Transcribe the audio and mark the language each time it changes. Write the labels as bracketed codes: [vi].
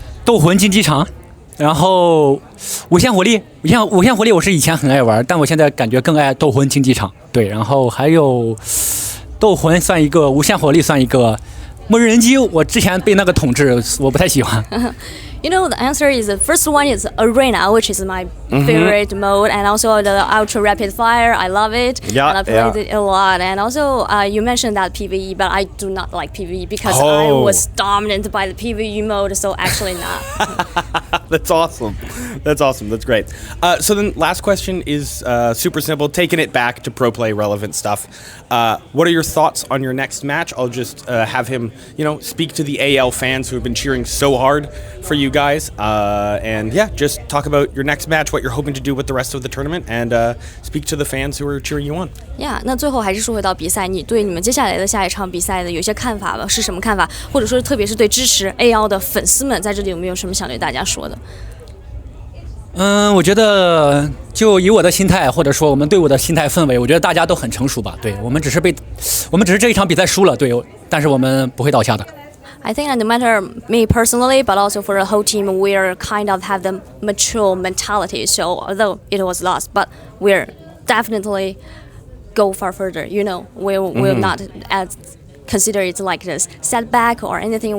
[zh] 斗魂竞技场。然后无限火力，无限火力我是以前很爱玩，但我现在感觉更爱斗魂竞技场。对，然后还有斗魂算一个，无限火力算一个，末日人机我之前被那个统治，我不太喜欢。 [en] The answer is the first one is Arena, which is my favorite mode, and also the Ultra Rapid Fire. I love it, and I played it a lot. And also, you mentioned that PvE, but I do not like PvE because I was dominant by the PvE mode, so actually not. That's awesome. That's great. So then last question is super simple, taking it back to pro play relevant stuff. What are your thoughts on your next match? I'll just have him, speak to the AL fans who have been cheering so hard for you guys. And yeah, just talk about your next match, what you're hoping to do with the rest of the tournament, and speak to the fans who are cheering you on. [zh] Yeah, 那最后还是说回到比赛，你对你们接下来的下一场比赛的有些看法吧？是什么看法？或者说特别是对支持 AL 的粉丝们，在这里有没有什么想对大家说的？我觉得就以我的心态，或者说我们队伍的心态氛围，我觉得大家都很成熟吧。对，我们只是这一场比赛输了，对，但是我们不会倒下的。 [en] I think that no matter me personally, but also for the whole team, we're kind of have the mature mentality. So although it was lost, but we're definitely go far further. We'll not consider it like this setback or anything.